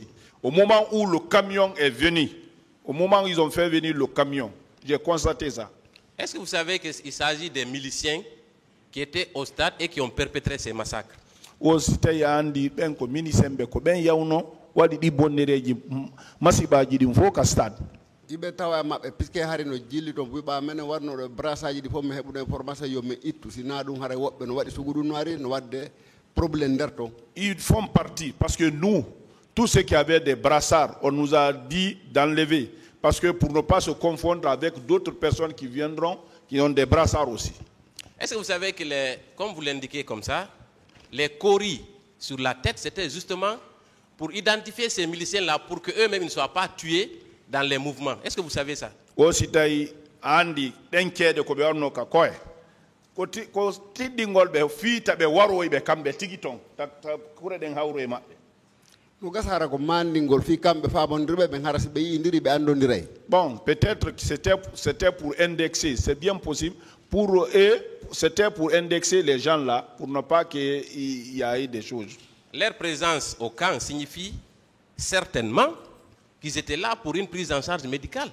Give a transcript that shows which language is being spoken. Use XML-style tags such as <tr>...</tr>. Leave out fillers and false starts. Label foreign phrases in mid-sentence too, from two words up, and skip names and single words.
<fr>Au moment où le camion est venu, au moment où ils ont fait venir le camion, j'ai constaté ça. Est-ce que vous savez qu'il s'agit des miliciens qui étaient au stade et qui ont perpétré ces massacres?</fr> <ff>Ibe tawa mabbe piske hari no jilli to buba men warno do brasaji di fomme hebude information yo me ittu sina dum hare wobbe no wadi sugudu noari no wadde problème derto.</ff> <fr>Ils font partie parce que nous tous ceux qui avaient des brassards on nous a dit d'enlever parce que pour ne pas se confondre avec d'autres personnes qui viendront qui ont des brassards aussi. Est-ce que vous savez que comme vous l'indiquez comme ça, les coris sur la tête c'était justement pour identifier ces miliciens là pour que eux-mêmes ne soient pas tués dans les mouvements. Est-ce que vous savez ça?</fr> <ff>Aussi tay andi denkede ko be warno ka koy ko tiddingol be fiita be waro be kambe tigiton ta kure den hawro e mabbe no gasara ko mandingol fi kambe fabondirbe be harasi be yindiri be andondiray.</ff> <fr>Bon, peut-être que c'était pour indexer, c'est bien possible pour eux, c'était pour indexer les gens là pour ne pas qu'il y ait des choses. Leur présence au camp signifie certainement qu'ils étaient là pour une prise en charge médicale.</fr>